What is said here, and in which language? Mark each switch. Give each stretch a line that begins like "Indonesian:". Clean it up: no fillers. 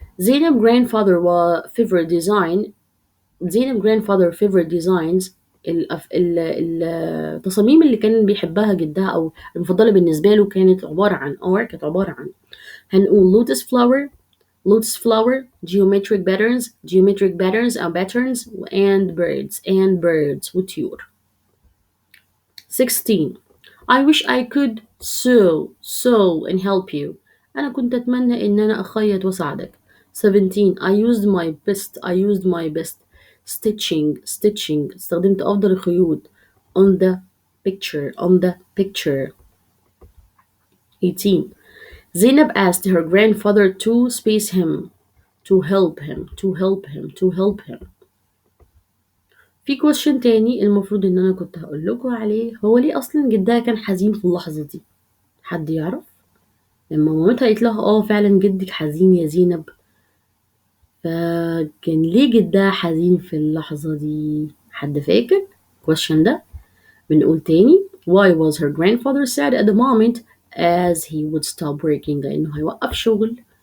Arabic: Zainab grandfather favorite designs التصاميم اللي كان بيحبها جدها أو المفضلة بالنسبة له كانت عبارة عن هنقول
English: lotus flower geometric patterns and birds
Arabic: وطيور.
English: 16. I wish I could sew and help you.
Arabic: أنا كنت أتمنى إن أنا أخيط وأساعدك.
English: 17. I used my best. stitching.
Arabic: استخدمت أفضل الخيوط.
English: On the picture.
Arabic: 18.
English: Zainab asked her grandfather to space him. To help him.
Arabic: في question تاني المفروض إن أنا كنت هقول لكم عليه، هو ليه أصلا جدها كان حزين في اللحظة دي؟ حد يعرف؟ لما مامتها قالت لها فعلا جدك حزين يا زينب، فكان ليه جدها حزين في اللحظة دي؟ حد فاكر question ده؟ بنقول تاني
English: why was her grandfather sad at the moment as he would stop working،
Arabic: لأنه هيوقف شغل.